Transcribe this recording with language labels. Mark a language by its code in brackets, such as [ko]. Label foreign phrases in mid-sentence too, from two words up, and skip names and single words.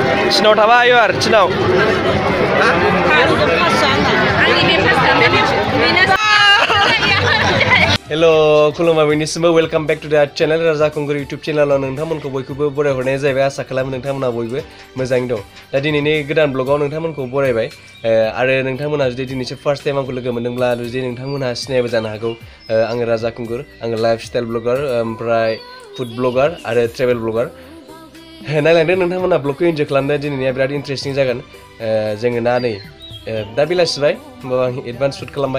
[brx] Cinaw थाबा ayo ar cinaw. Hello, खुलुमबाय बयनिसिमबो [en] welcome back to the channel [brx] राजा कंगुर यूट्यूब चैनलाव नोंथांमोनखौ बयखौबो बरायहरनाय जाबाय आसा खालामो नोंथांमोना बयबो मोजाङै दं। दा दिनैनि गोदान ब्लगाव नोंथांमोनखौ बरायबाय आरो नोंथांमोना जुदि दिनैसो [en] first time [brx] आंखौ लोगो मोनदोंब्ला जुदि नोंथांमोना सिनायबो जानो हागौ आङो राजा कंगुर आङो [en] lifestyle blogger [brx] ओमफ्राय [en] food blogger [brx] आरो [en] travel blogger [brx] नायलांदो नोंथांमोना ब्लगखौ एन्जय खालामदो दिनैनिया बिराद इन्टारेस्टिं जागोन जोङो ना नै दा बेलासिबाय होमबाबो आं [en] advance shoot [brx] खालामबाय